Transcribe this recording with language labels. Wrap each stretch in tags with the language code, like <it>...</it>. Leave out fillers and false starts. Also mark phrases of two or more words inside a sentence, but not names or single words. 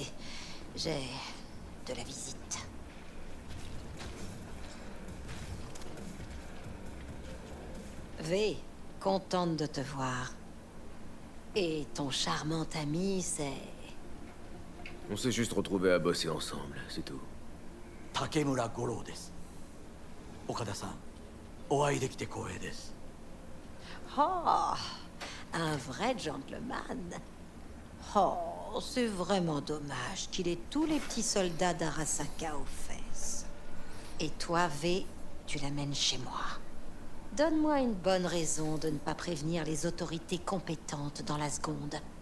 <fr>J'ai de la visite. V, contente de te voir. Et ton charmant ami, c'est... On s'est juste retrouvés à bosser ensemble, c'est tout.</fr> <ja>竹村五郎です. Okada-san, お会いできて光栄です。</ja> <fr>Oh, un vrai gentleman. Oh, c'est vraiment dommage qu'il ait tous les petits soldats d'Arasaka aux fesses. Et toi, V, tu l'amènes chez moi. Donne-moi une bonne raison de ne pas prévenir les autorités compétentes dans la seconde.</fr>